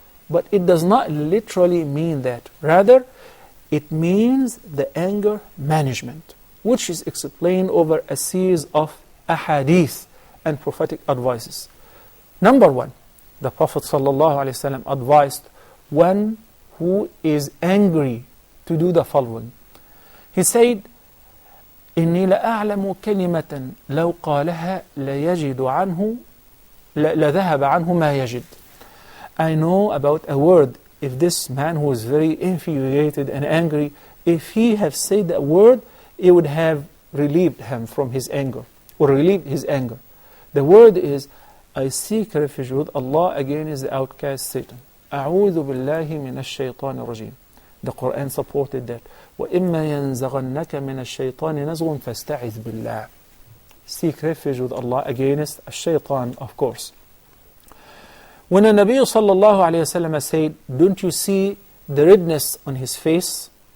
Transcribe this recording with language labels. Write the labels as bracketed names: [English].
[English] But it does not literally mean that. Rather, it means the anger management, which is explained over a series of ahadith and prophetic advices. Number one, the Prophet ﷺ advised one who is angry to do the following. [Arabic] He said, إِنِّي لَأَعْلَمُ كَلِمَةً لَوْ قَالَهَا لَيَجِدُ عَنْهُ لَذَهَبَ عَنْهُ مَا يَجِدُ. [English] I know about a word. If this man who is very infuriated and angry, if he had said that word, it would have relieved him from his anger, or relieved his anger. The word is, I seek refuge with Allah against the outcast Satan. [Arabic] أعوذ بالله من الشيطان الرجيم. [English] The Quran supported that. [Arabic] وَإِمَّا يَنزَغَنَّكَ مِنَ الشَّيْطَانِ نَزْغٌ فَاسْتَعِذْ بِاللَّهِ. [English] Seek refuge with Allah against الشيطان, of course. When the Nabi sallallahu alayhi wasallam said, don't you see the redness on his face?